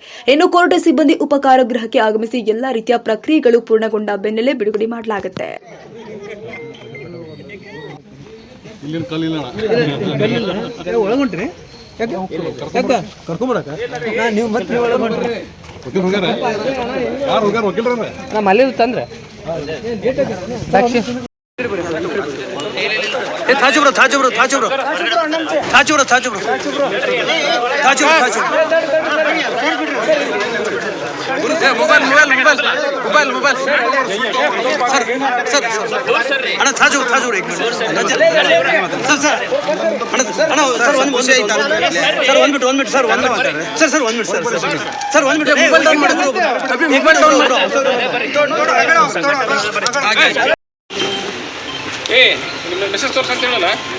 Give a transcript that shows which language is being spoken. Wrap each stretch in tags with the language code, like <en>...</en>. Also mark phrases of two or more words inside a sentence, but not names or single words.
<kn>ಇನ್ನು ಕೋರ್ಟ್ ಸಿಬ್ಬಂದಿ ಉಪಕಾರಾಗೃಹಕ್ಕೆ ಆಗಮಿಸಿ ಎಲ್ಲಾ ರೀತಿಯ ಪ್ರಕ್ರಿಯೆಗಳು ಪೂರ್ಣಗೊಂಡ ಬೆನ್ನಲ್ಲೇ ಬಿಡುಗಡೆ ಮಾಡಲಾಗುತ್ತೆ. ತಂದ್ರೆ</kn> <hi>मोबाइल सर अಣ್ಣ ತಾಜು एक मिनट</hi> <kn>सर ಒಂದು ವಿಷಯ ಐತಾ ಸರ್ ಒಂದು ಮಿನಿಟ್ ಸರ್ ಒಂದು ಮಿನಿಟ್ ಸರ್</kn> <en>mobile down</en> <kn>ಮಾಡಿ</kn> <en>mobile down</en> <kn>ಮಾಡಿ ಏ ನಿಮ್ಮ ಮೆಸೇಜ್ ತೋರಿಸ ಅಂತ ಹೇಳಲ್ಲ</kn>